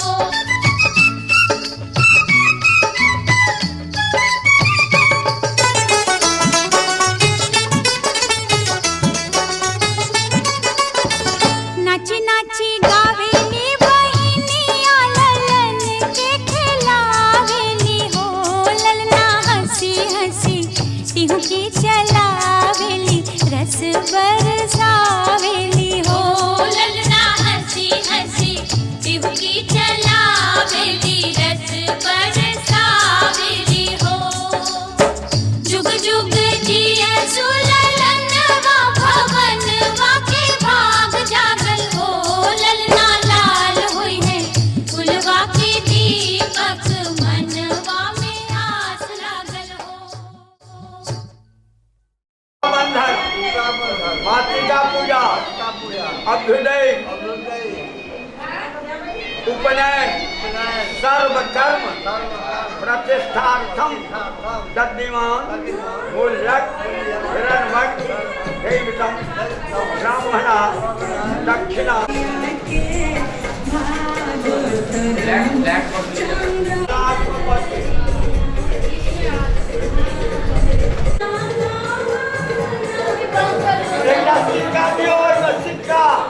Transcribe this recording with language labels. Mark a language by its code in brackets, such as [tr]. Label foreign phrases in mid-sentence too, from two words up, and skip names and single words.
[bho] नाची नाची गावेली बहिनिया ललन के खिलावेली हो। ललना हंसी हंसी टिहुकी चलावेली रस बरसावेली हो। ललना हंसी हंसी टिहुकी चलावेली रस बरसावेली हो। जुग जुग जिया सुललनवा भवनवा के भाग जागल हो। ललना लाल होई है कुलवा के दीपक मनवा में आस लागल हो। [sa] बंधन मातृका पूजा अभ्युदय उपनयन सर्व कर्म प्रतिष्ठार्थम दद्यमान मूल्यक हिरण्मय दैवतम ब्राह्मणा दक्षिणा [bho] सिक्का दियो सिक्का